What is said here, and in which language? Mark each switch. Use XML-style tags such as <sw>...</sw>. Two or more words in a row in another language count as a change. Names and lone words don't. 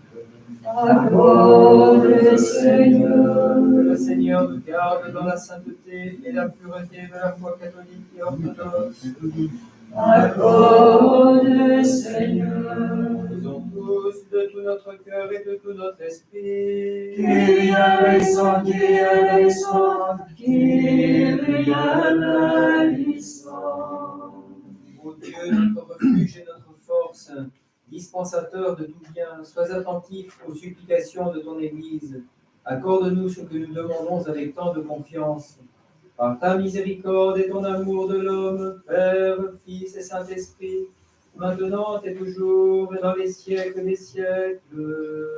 <fr>Accorde, Seigneur. Que le Seigneur nous garde dans la sainteté et la pureté de la foi catholique et orthodoxe. Accorde, Seigneur. Faisons tous de tout notre cœur et de tout notre esprit.</fr> <el>Κύριε ἐλέησον, Κύριε ἐλέησον, Κύριε ἐλέησον.</el> <fr>Ô Dieu, notre refuge et notre force, dispensateur de tout bien, sois attentif aux supplications de ton Église. Accorde-nous ce que nous demandons avec tant de confiance. Par ta miséricorde et ton amour de l'homme, Père, Fils et Saint-Esprit, maintenant et toujours et dans les siècles des siècles.</fr>